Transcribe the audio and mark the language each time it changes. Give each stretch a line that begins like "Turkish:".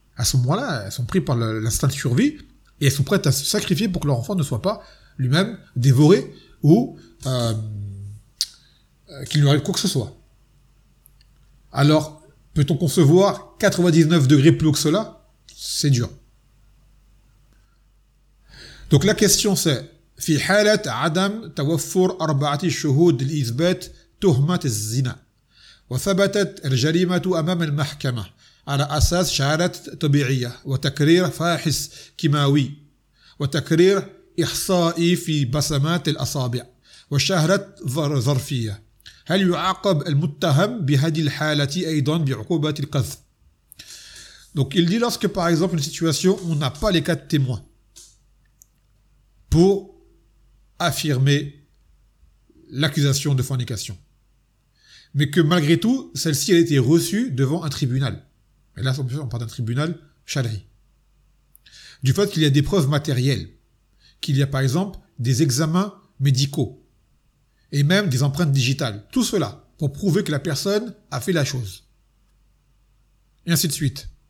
French: À ce moment-là, elles sont prises par l'instinct de survie et elles sont prêtes à se sacrifier pour que leur enfant ne soit pas lui-même dévoré ou qu'il lui arrive quoi que ce soit. Alors, peut-on concevoir 99 degrés plus haut que cela ? C'est dur. Donc la question c'est
Arabic: « في حالة عدم توفر أربعة شهود لإثبات تهمة الزنا وثبتت الجريمة أمام المحكمة على أساس شهادات طبيعية وتكرير فاحص كيماوي وتكرير إحصائي في بصمات الأصابع وشهادات ظرفية هل يعاقب المتهم بهذه الحالة أيضا بعقوبة القذف؟
French: Donc il dit lorsque par exemple une situation où on n'a pas les quatre témoins pour affirmer l'accusation de fornication. Mais que malgré tout, celle-ci a été reçue devant un tribunal. Et là, on parle d'un tribunal chadri. Du fait qu'il y a des preuves matérielles, qu'il y a par exemple des examens médicaux, et même des empreintes digitales. Tout cela pour prouver que la personne a fait la chose. Et ainsi de suite.